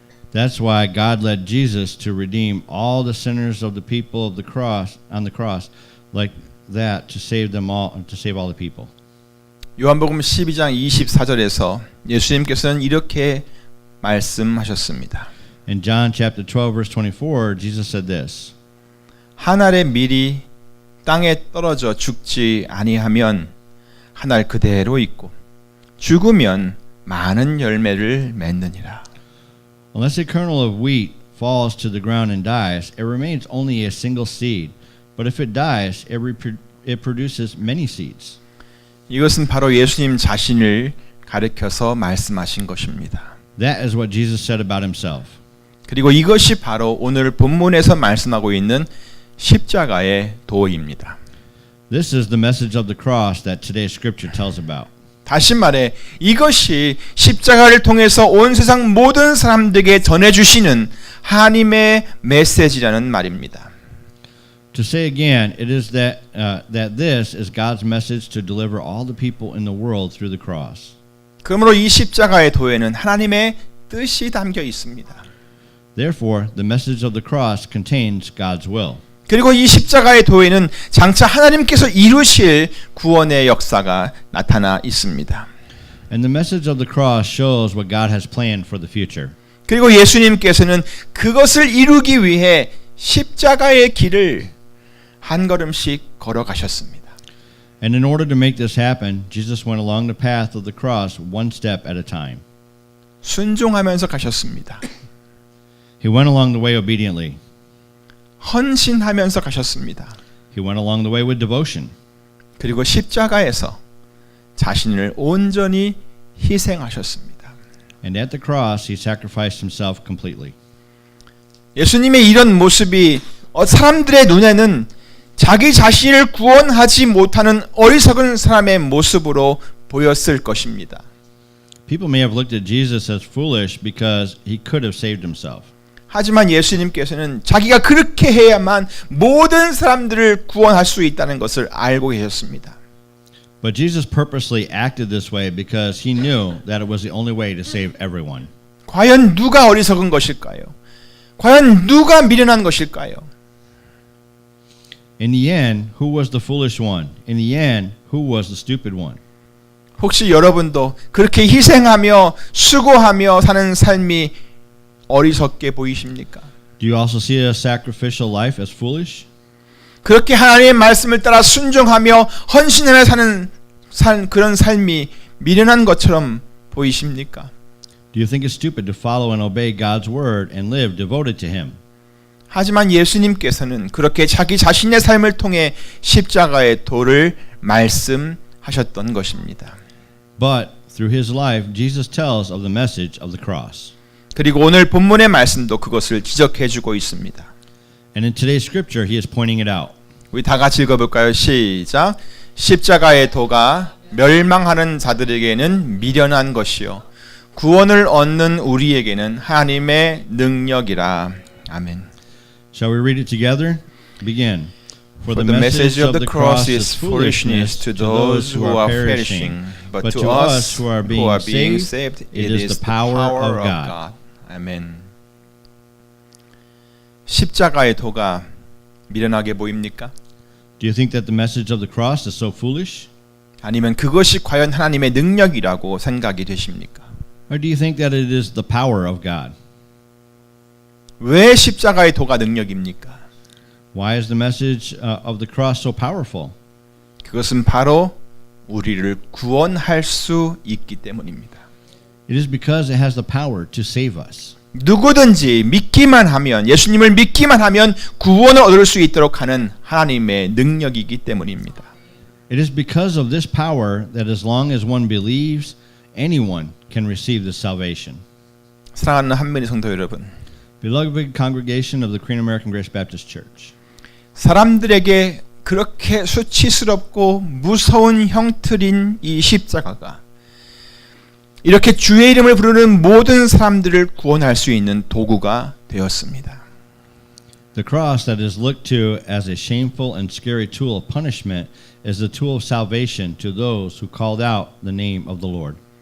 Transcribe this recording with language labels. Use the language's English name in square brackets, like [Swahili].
[English] That's why God led Jesus to redeem all the sinners of the people of the cross on the cross, like that, to save them all, to save all the people. [Korean] 요한복음 12장 24절에서 예수님께서는 이렇게 말씀하셨습니다. [English] In John chapter 12 verse 24, Jesus said this. [Korean] 한 알의 밀이 땅에 떨어져 죽지 아니하면 한 알 그대로 있고 죽으면 많은 열매를 맺느니라. [English] Unless a kernel of wheat falls to the ground and dies, it remains only a single seed. But if it dies, it produces many seeds. [Korean] 이것은 바로 예수님 자신을 가리켜서 말씀하신 것입니다. [English] That is what Jesus said about himself. [Korean] 그리고 이것이 바로 오늘 본문에서 말씀하고 있는 십자가의 도입니다. [English] This is the message of the cross that today's scripture tells about. [Korean] 다시 말해 이것이 십자가를 통해서 온 세상 모든 사람들에게 전해주시는 하나님의 메시지라는 말입니다. [English] To say again, it is that this is God's message to deliver all the people in the world through the cross. [Korean] 그러므로 이 십자가의 도에는 하나님의 뜻이 담겨 있습니다. [English] Therefore, the message of the cross contains God's will. [Korean] 그리고 이 십자가의 도에는 장차 하나님께서 이루실 구원의 역사가 나타나 있습니다. [English] And the message of the cross shows what God has planned for the future. [Korean] 그리고 예수님께서는 그것을 이루기 위해 십자가의 길을 한 걸음씩 걸어가셨습니다. [English] And in order to make this happen, Jesus went along the path of the cross one step at a time. [Korean] 순종하면서 가셨습니다. [English] He went along the way obediently. [Korean] 헌신하면서 가셨습니다. [English] He went along the way with devotion. [Korean] 그리고 십자가에서 자신을 온전히 희생하셨습니다. [English] And at the cross, he sacrificed himself completely. [Korean] 예수님의 이런 모습이 사람들의 눈에는 자기 자신을 구원하지 못하는 어리석은 사람의 모습으로 보였을 것입니다. [English] People may have looked at Jesus as foolish because he could have saved himself. [Korean] 하지만 예수님께서는 자기가 그렇게 해야만 모든 사람들을 구원할 수 있다는 것을 알고 계셨습니다. [English] But Jesus purposely acted this way because he knew that it was the only way to save everyone. [Korean] 과연 누가 어리석은 것일까요? 과연 누가 미련한 것일까요? [English] In the end, who was the foolish one? In the end, who was the stupid one? [Korean] 혹시 여러분도 그렇게 희생하며 수고하며 사는 삶이 어리석게 보이십니까? [English] Do you also see a sacrificial life as foolish? [Korean] 그렇게 하나님의 말씀을 따라 순종하며 헌신하며 사는 그런 삶이 미련한 것처럼 보이십니까? [English] Do you think it's stupid to follow and obey God's word and live devoted to him? [Korean] 하지만 예수님께서는 그렇게 자기 자신의 삶을 통해 십자가의 도를 말씀하셨던 것입니다. [English] But through his life, Jesus tells of the message of the cross. [Korean] 그리고 오늘 본문의 말씀도 그것을 지적해주고 있습니다. [English] And in today's scripture, he is pointing it out. [Korean] 우리 다 같이 읽어볼까요? 시작. 십자가의 도가 멸망하는 자들에게는 미련한 것이요 구원을 얻는 우리에게는 하나님의 능력이라. 아멘. [English] Shall we read it together? Begin. For the message of the cross is foolishness to those who are perishing, but to us who are being saved, it is the power of God. [Korean] 아멘. 십자가의 도가 미련하게 보입니까? [English] Do you think that the message of the cross is so foolish? [Korean] 아니면 그것이 과연 하나님의 능력이라고 생각이 되십니까? [English] Or do you think that it is the power of God? [Korean] 왜 십자가의 도가 능력입니까? [English] Why is the message of the cross so powerful? [Korean] 그것은 바로 우리를 구원할 수 있기 때문입니다. [English] It is because it has the power to save us. [Korean] 누구든지 믿기만 하면 예수님을 믿기만 하면 구원을 얻을 수 있도록 하는 하나님의 능력이기 때문입니다. [English] It is because of this power that as long as one believes, anyone can receive this salvation. [Korean] 사랑하는 한민희 성도 여러분, [English] Beloved congregation of the Korean American Grace Baptist Church. [Korean] 사람들에게 그렇게 수치스럽고 무서운 형틀인 이 십자가가 이렇게 주의 이름을 부르는 모든 사람들을 구원할 수 있는 도구가 되었습니다. [English] The cross that is looked to as a shameful and scary tool of punishment is the tool of salvation to those who called out the name of the Lord.